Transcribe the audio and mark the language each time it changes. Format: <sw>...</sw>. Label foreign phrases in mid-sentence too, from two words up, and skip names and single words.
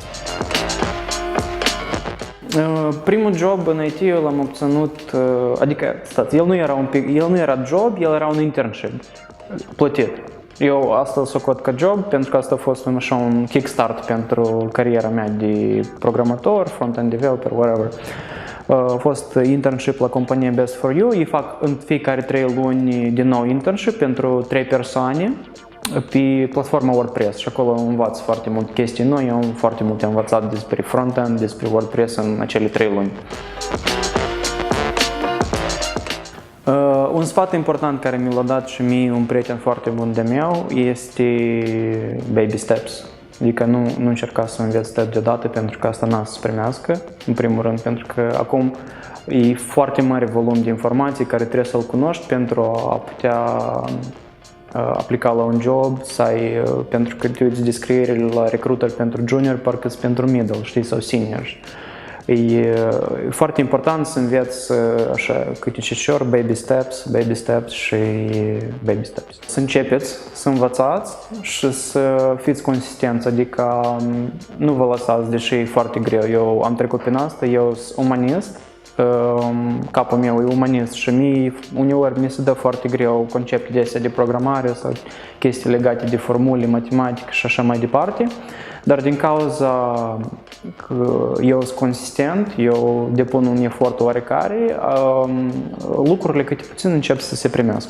<ro>Primul job în IT eu l-am obținut, adică, stați, el nu era job, el era un internship plătit. Eu asta îl socot ca job, pentru că asta a fost așa un kickstart pentru cariera mea de programator,</ro> <en>front-end developer, whatever.</en> <ro>A fost internship la compania Best for You, ei fac în fiecare 3 luni din nou internship pentru 3 persoane pe platforma WordPress și acolo învaț foarte mult chestii noi, eu am foarte multe învățat despre front-end, despre WordPress în acele 3 luni. Un sfat important care mi l-a dat și mie un prieten foarte bun de meu este</ro> <en>baby steps.</en> <ro>Adică nu încerca să înveți step deodată pentru că asta n-a să se primească, în primul rând, pentru că acum e foarte mare volum de informații care trebuie să-l cunoști pentru a putea aplica la un job, pentru că te uiți descrierile la recruiter pentru junior, parcă sunt pentru middle, știi, sau senior. E foarte important să înveți așa câte cecior,</ro> <en>baby steps și baby steps.</en> <ro>Să începeți, să învățați și să fiți consistenți, adică nu vă lăsați, deși e foarte greu. Eu am trecut prin asta, eu sunt umanist, capul meu e umanist și mie uneori mi se dă foarte greu concepte de astea de programare sau chestii legate de formule, matematică și așa mai departe, dar din cauza că eu sunt consistent, eu depun un efort oarecare, lucrurile câte puțin încep să se primească.</ro>